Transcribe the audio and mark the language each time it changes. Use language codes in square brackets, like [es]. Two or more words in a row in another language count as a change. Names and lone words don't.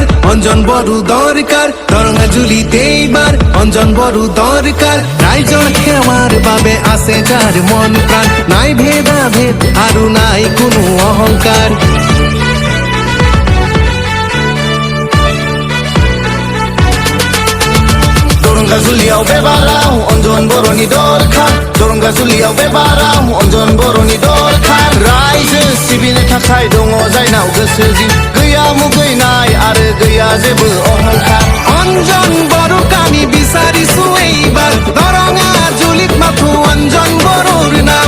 [as] অঞ্জন বড় দরকার দরঙ্গা ঝুলিতে এইবার অঞ্জন বড় দরকার রাইজর খেওয়ার বাবে আছে যার মন প্রাণ নাই ভেদাভেদ আরো নাই কোনো অহংকার [brx] दरंगा झुलियाव बेबाराव अन्जन बरनि दरकार दरंगा झुलियाव बेबाराव अन्जन बरनि दरकार রাইजो सिबिनो थाखाय दङ जायनाव गोसो जिउ गैया मुगैनाय आरो गैया जेबो अहंकार [as] অঞ্জন বড় কামি বিচারিছো এইবার দরঙ্গা ঝুলিত মাথো অঞ্জন বড়র নাম